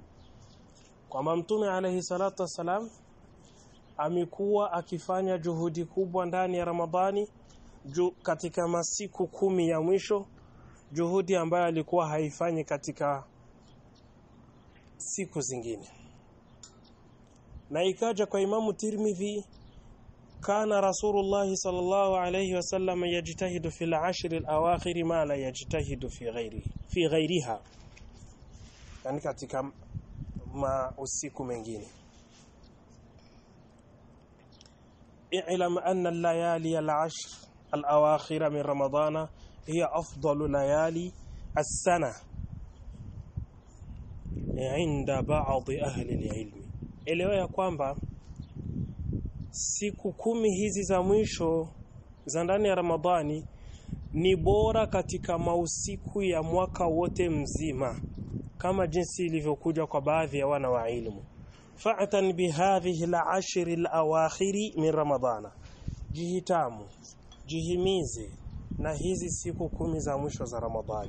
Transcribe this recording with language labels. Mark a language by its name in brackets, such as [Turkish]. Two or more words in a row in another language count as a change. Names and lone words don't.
[Swahili] Kwa Mtume [Arabic] عليه الصلاة والسلام [Swahili] amekuwa akifanya juhudi kubwa ndani ya Ramadhani katika masiku 10 ya mwisho, juhudi ambayo alikuwa haifanyi katika siku zingine. Na ikaja kwa Imamu Tirmidhi [Arabic] كان رسول الله صلى الله عليه وسلم يجتهد في العشر الأواخر ما لا يجتهد في غيرها يعني [Swahili] katika usiku mengine. [Arabic] اعلم أن الليالي العشر الأواخر من رمضان هي أفضل ليالي السنة عند بعض أهل العلم. [Swahili] Elewa ya kwamba siku 10 hizi za mwisho za ndani ya Ramadhani ni bora katika mausiku ya mwaka wote mzima, kama jinsi ilivyokuja kwa baadhi ya wana wa ilmu. [Arabic] فاعتن بهذه العشر الأواخر من رمضان, [Swahili] jihitamu, jihimize na hizi siku 10 za mwisho za Ramadhani.